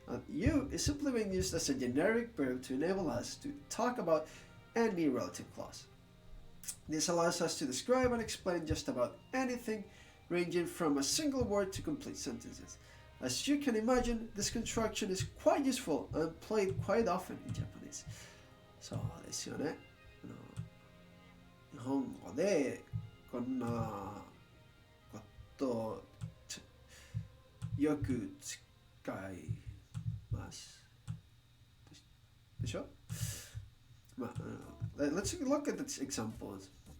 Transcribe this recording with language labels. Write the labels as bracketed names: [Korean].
[English] And you is simply being used as a generic verb to enable us to talk about any relative clause. This allows us to describe and explain just about anything, ranging from a single word to complete sentences. As you can imagine, this construction is quite useful and played quite often in Japanese. [Japanese] そうですよね。日本語でこんなことよく使います。 [English] でしょ？Let's look at the examples.